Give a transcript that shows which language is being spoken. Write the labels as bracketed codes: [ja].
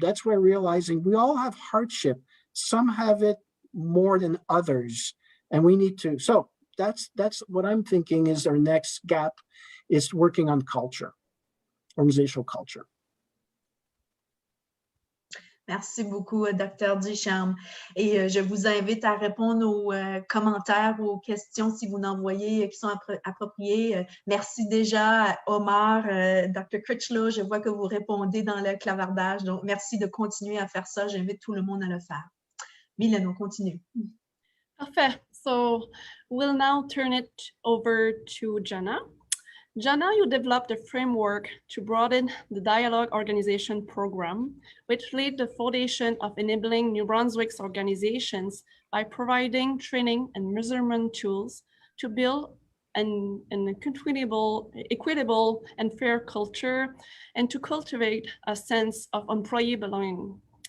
[en] That's where realizing we all have hardship. Some have it more than others. And we need to, so that's what I'm thinking is our next gap, is working on culture, organizational culture. [fr] Merci beaucoup, Dr. Ducharme. Et je vous invite à répondre aux commentaires ou aux questions si vous en voyez qui sont appropriées. Merci déjà à Omar, Dr. Critchlow. Je vois que vous répondez dans le clavardage. Donc, merci de continuer à faire ça. J'invite tout le monde à le faire. Mylène, on continue. Parfait. [en] So we'll now turn it over to Jana. Jana, you developed a framework to broaden the dialogue organization program, which laid the foundation of enabling New Brunswick's organizations by providing training and measurement tools to build an equitable and fair culture and to cultivate a sense of employee belonging.